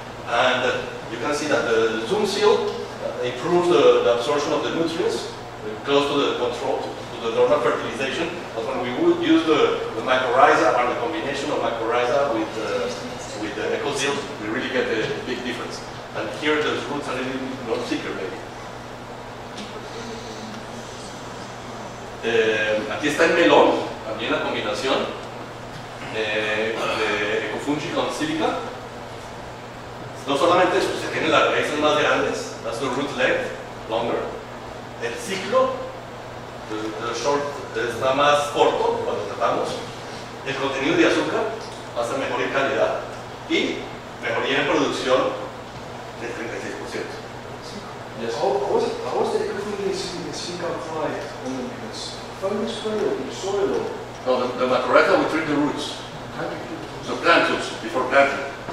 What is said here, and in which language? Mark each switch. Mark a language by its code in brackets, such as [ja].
[en] And you can see that the Zoomsil improves the absorption of the nutrients, close to the control, to the normal fertilization. But when we would use the mycorrhiza or the combination of mycorrhiza with the ecosil, we really get a big difference. And here the roots are a little bit more thicker, maybe. [es] Aquí está el melón, también la combinación de ecofungi con sílica. No solamente eso, se tienen las raíces más grandes, [en] that's the root length, longer. [es] El ciclo, [en] the short, [es] está más corto cuando tratamos. El contenido de azúcar va a ser mejor en calidad y mejoría en producción del 36%. [en] Yes. How was the ecofungi in silica applied on them? Fungus spray or in soil or? No, the mycorrhiza we treat the roots. So plant roots before planting.